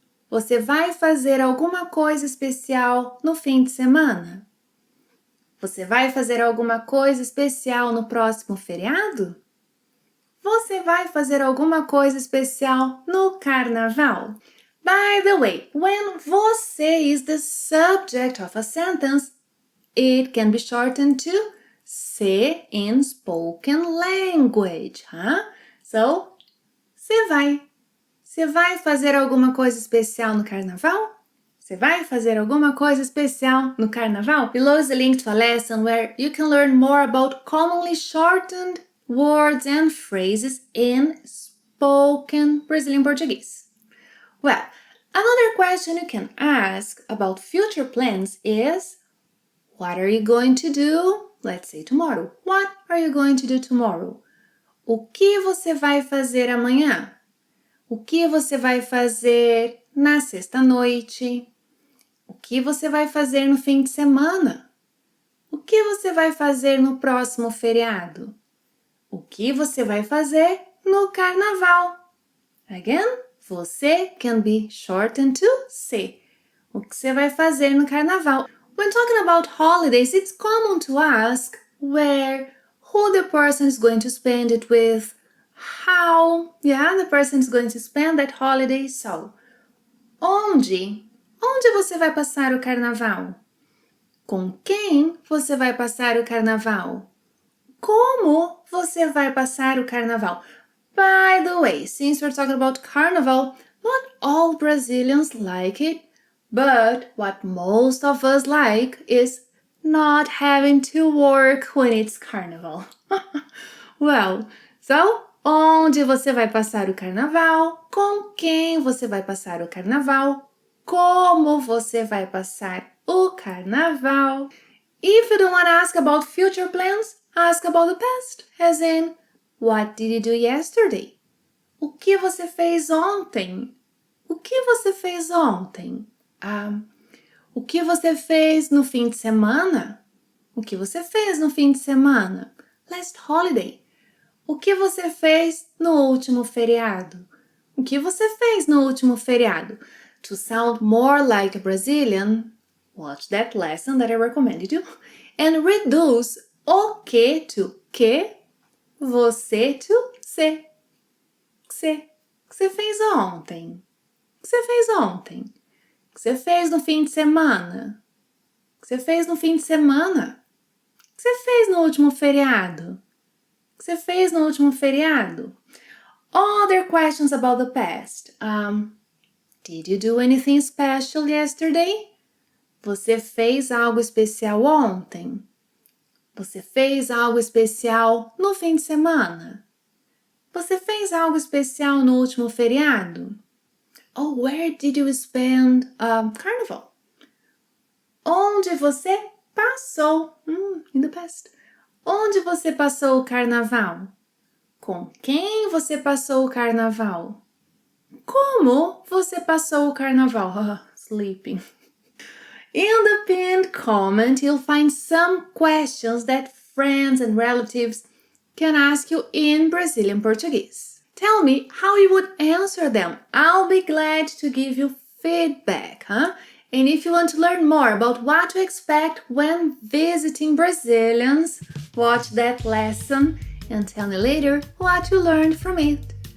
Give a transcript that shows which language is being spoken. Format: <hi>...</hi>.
<pt>Você vai fazer alguma coisa especial no fim de semana? Você vai fazer alguma coisa especial no próximo feriado? Você vai fazer alguma coisa especial no carnaval?</pt> <en>By the way, when você is the subject of a sentence, it can be shortened to se in spoken language.</en> <pt>So, você vai. Você vai fazer alguma coisa especial no carnaval? Você vai fazer alguma coisa especial no carnaval?</pt> <en>Below is a link to a lesson where you can learn more about commonly shortened words and phrases in spoken Brazilian Portuguese. Well, another question you can ask about future plans is, what are you going to do? Let's say tomorrow. What are you going to do tomorrow?</en> <pt>O que você vai fazer amanhã? O que você vai fazer na sexta-noite? O que você vai fazer no fim de semana? O que você vai fazer no próximo feriado? O que você vai fazer no carnaval?</pt> <en>Again, você can be shortened to se.</en> <pt>O que você vai fazer no carnaval?</pt> <en>When talking about holidays, it's common to ask where, who the person is going to spend it with, how, the person is going to spend that holiday.</en> <pt>So, onde você vai passar o carnaval? Com quem você vai passar o carnaval? Como você vai passar o carnaval?</pt> <en>By the way, since we're talking about carnival, not all Brazilians like it, but what most of us like is not having to work when it's carnival.</en> <pt>Well, so, onde você vai passar o carnaval? Com quem você vai passar o carnaval? Como você vai passar o carnaval?</pt> <en>If you don't want to ask about future plans, ask about the past, as in, what did you do yesterday?</en> <pt>O que você fez ontem? O que você fez ontem? O que você fez no fim de semana? O que você fez no fim de semana?</pt> <en>Last holiday.</en> <pt>O que você fez no último feriado? O que você fez no último feriado?</pt> <en>To sound more like a Brazilian, watch that lesson that I recommended you and reduce o que to que, você to se.</en> <pt>Que você fez ontem? O que você fez ontem? O que você fez no fim de semana? O que você fez no fim de semana? O que você fez no último feriado? O que você fez no último feriado?</pt> <en>Other questions about the past. Did you do anything special yesterday?</en> <pt>Você fez algo especial ontem? Você fez algo especial no fim de semana? Você fez algo especial no último feriado?</pt> <en>Oh, where did you spend Carnival?</en> <pt>Onde você passou?</pt> <en>In the past.</en> <pt>Onde você passou o carnaval? Com quem você passou o carnaval? Como você passou o carnaval?</pt> <en>Sleeping. In the pinned comment, you'll find some questions that friends and relatives can ask you in Brazilian Portuguese. Tell me how you would answer them. I'll be glad to give you feedback, And if you want to learn more about what to expect when visiting Brazilians, watch that lesson and tell me later what you learned from it.</en>